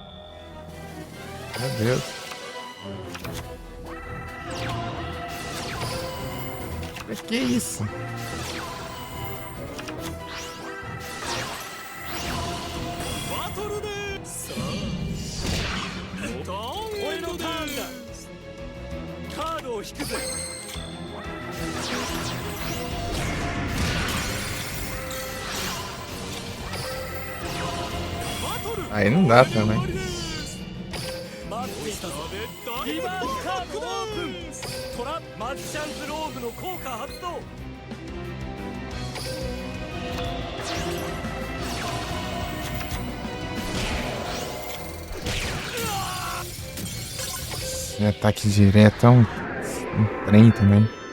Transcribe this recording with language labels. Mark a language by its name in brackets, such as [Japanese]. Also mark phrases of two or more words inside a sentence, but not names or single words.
[Portuguese] Meu Deus. Mas que isso? [Japanese] バトルでさあ俺のターンだ。カードを引くぜ。 [Portuguese] Aí não dá também. [Japanese] 待っていたぞ。リバースカードオープン。トラマジシャンズローブの効果発動。 [Portuguese] Esse ataque direto é um trem também.